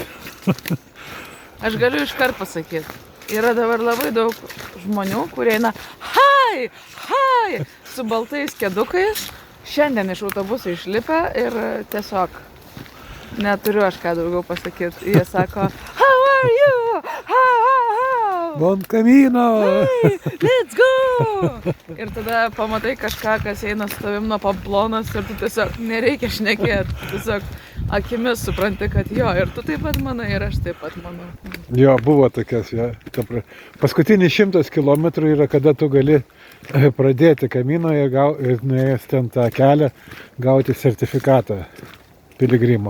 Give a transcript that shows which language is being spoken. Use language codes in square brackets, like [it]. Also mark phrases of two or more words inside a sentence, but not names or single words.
[lt] Aš galiu iškart pasakyti. Yra dabar labai daug žmonių, kurie eina hai su baltais kedukais. Šiandien iš autobuso išlipę ir tiesiog neturiu aš ką daugiau pasakyti. Jie sako, [en] how are you? How? [es] Bon camino! [en] Hey, let's go! [lt] Ir tada pamatai kažką, kas eina su tavim nuo Pamplonos ir tu tiesiog nereikia šnekėti. Tiesiog akimis supranti, kad jo, ir tu taip pat manai, ir aš taip pat manau. Jo, buvo tokias, jo. Paskutinis 100 kilometrų yra, kada tu gali pradėti Camino ir nuėjęs ten tą kelią gauti sertifikatą piligrimo.